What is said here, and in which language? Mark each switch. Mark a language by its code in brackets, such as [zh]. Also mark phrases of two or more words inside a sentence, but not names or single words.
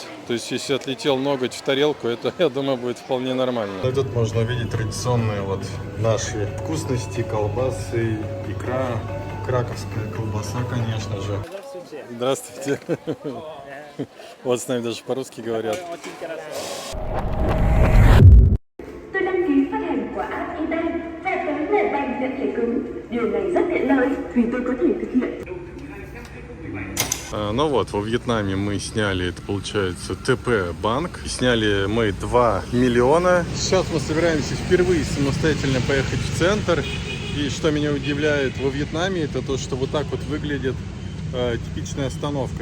[ru] То есть, если отлетел ноготь в тарелку, это, я думаю, будет вполне нормально. И тут можно увидеть традиционные наши вкусности, колбасы, икра. Краковская колбаса, конечно же. Здравствуйте. Вот с нами даже по-русски говорят. [vi] Tôi đăng ký phát hành của app eBay và tấm lệ bành nhận thẻ cứng. Điều này rất tiện lợi vì tôi có thể thực hiện. [ru] Ну вот, во Вьетнаме мы сняли, это получается ТП банк. Сняли мы 2 миллиона. Сейчас мы собираемся впервые самостоятельно поехать в центр. И что меня удивляет во Вьетнаме, это то, что вот так вот выглядит типичная остановка.